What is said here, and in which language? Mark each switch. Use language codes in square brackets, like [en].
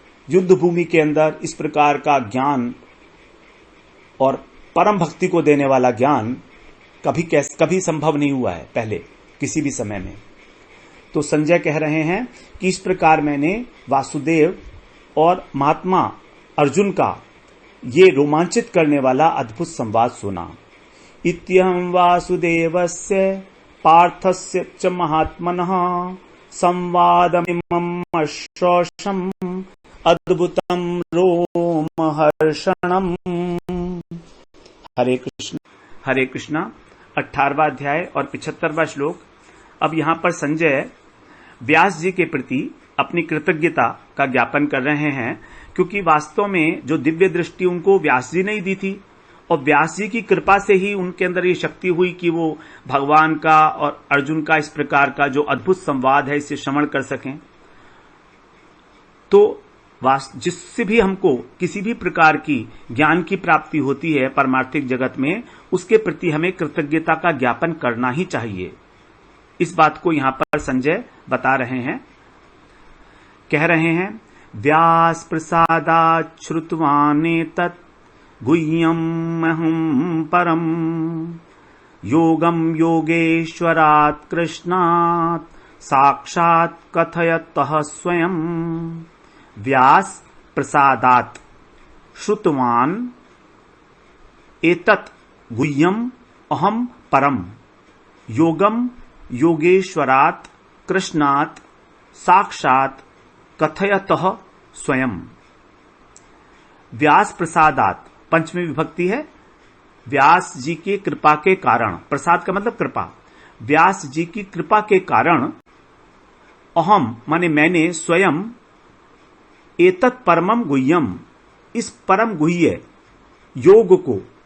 [hi] युद्ध भूमि के अंदर इस प्रकार का ज्ञान और परम भक्ति को देने वाला ज्ञान कभी संभव नहीं हुआ है पहले किसी भी समय में। तो संजय कह रहे हैं कि इस प्रकार मैंने वासुदेव और महात्मा अर्जुन का ये रोमांचित करने वाला अद्भुत संवाद सुना। [sa] इत्यहं वासुदेवस्य पार्थस्य च महात्मनः संवादमिमं श्रोषम् अद्भुतं रोमहर्षणम्। [hi] हरे कृष्णा 18वां अध्याय और 75वां श्लोक। अब यहां पर संजय व्यास जी के प्रति अपनी कृतज्ञता का ज्ञापन कर रहे हैं क्योंकि वास्तव में जो दिव्य दृष्टि उनको व्यास जी ने ही दी थी, और व्यास जी की कृपा से ही उनके अंदर ये शक्ति हुई कि वो भगवान का और अर्जुन का इस प्रकार का जो अद्भुत संवाद है इसे श्रवण कर सकें। तो जिससे भी हमको किसी भी प्रकार की ज्ञान की प्राप्ति होती है पारमार्थिक जगत में, उसके प्रति हमें कृतज्ञता का ज्ञापन करना ही चाहिए। इस बात को यहां पर संजय बता रहे हैं, [sa] कह रहे हैं, व्यास प्रसादात् श्रुतवाने तत् गुह्यम् अहम् परम योगम योगेश्वरात् कृष्णात् साक्षात् कथयतः स्वयं। व्यास प्रसादात् श्रुतवान एतत् गुह्यम् अहम् परम योगम योगेश्वरात् कृष्णात् साक्षात् कथयतः स्वयं। [hi] व्यास प्रसादात् पंचमी विभक्ति है, व्यास जी की कृपा के कारण, प्रसाद का मतलब कृपा, व्यास जी की कृपा के कारण अहम माने मैंने स्वयं एतत् परमम गुह्यम इस परम गुह्य योग को,